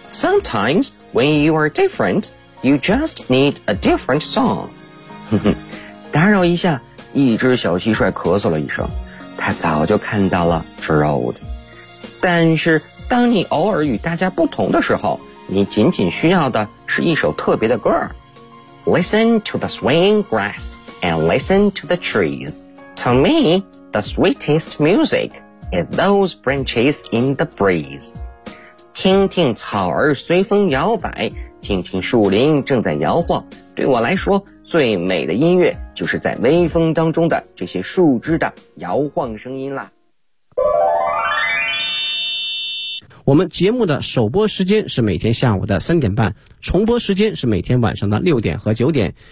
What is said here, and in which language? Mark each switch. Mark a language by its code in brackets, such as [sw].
[en] Sometimes, when you are different, you just need a different song. [zh] 打扰一下，一只小蟋蟀咳嗽了一声，他早就看到了 Gerald. 但是，当你偶尔与大家不同的时候，你仅仅需要的是一首特别的歌。 [en] Listen to the swaying grass and listen to the trees. To me, the sweetest music is those branches in the breeze. [zh] 听听草儿随风摇摆，听听树林正在摇晃，对我来说，最美的音乐就是在微风当中的这些树枝的摇晃声音啦。我们节目的首播时间是每天下午的3:30，重播时间是每天晚上的6点和9点。